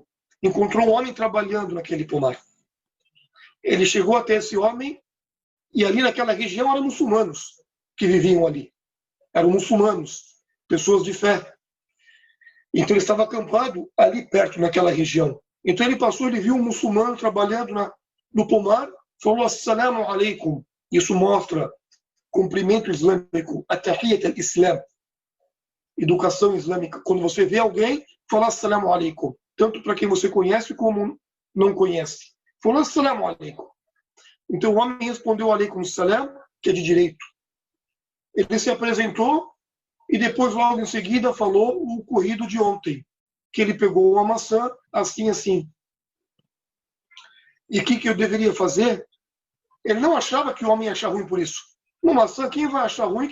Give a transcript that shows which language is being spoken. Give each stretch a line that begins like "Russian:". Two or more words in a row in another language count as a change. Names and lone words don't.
Portuguese: Encontrou um homem trabalhando naquele pomar. Ele chegou até esse homem e ali naquela região eram muçulmanos que viviam ali. Eram muçulmanos, pessoas de fé. Então ele estava acampado ali perto, naquela região. Então ele passou, ele viu um muçulmano trabalhando no pomar, falou:
Arabic: السلام عليكم.
Portuguese: Isso mostra cumprimento islâmico,
Arabic: التحية الإسلام,
Portuguese: educação islâmica. Quando você vê alguém, fala
Arabic: السلام عليكم,
Portuguese: tanto para quem você conhece como não conhece. Falou
Arabic: السلام عليكم.
Portuguese: Então o homem respondeu
Arabic: عليكم السلام,
Portuguese: que é de direito. Ele se apresentou e depois logo em seguida falou o ocorrido de ontem, que ele pegou uma maçã assim, assim. E o que eu deveria fazer? Ele não achava que o homem ia achar ruim por isso. Uma maçã, quem vai achar ruim?